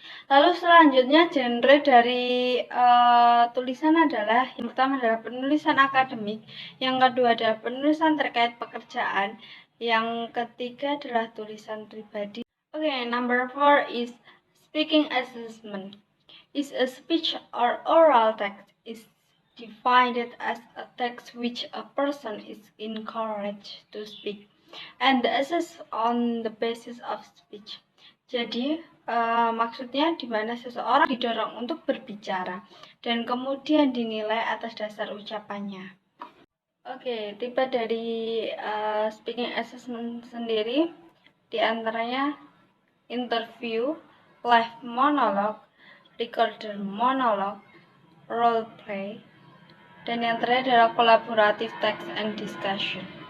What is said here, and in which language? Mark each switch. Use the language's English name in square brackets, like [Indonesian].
[Indonesian] Lalu selanjutnya genre dari tulisan adalah yang pertama adalah penulisan akademik, yang kedua adalah penulisan terkait pekerjaan, yang ketiga adalah tulisan pribadi. [English] Okay, number 4 is speaking assessment. Is a speech or oral text is defined as a text which a person is encouraged to speak and assessed on the basis of speech. [Indonesian] Jadi maksudnya di mana seseorang didorong untuk berbicara dan kemudian dinilai atas dasar ucapannya. Oke, tipe dari speaking assessment sendiri diantaranya interview, live monologue, recorded monologue, role play, dan yang terakhir adalah collaborative text and discussion.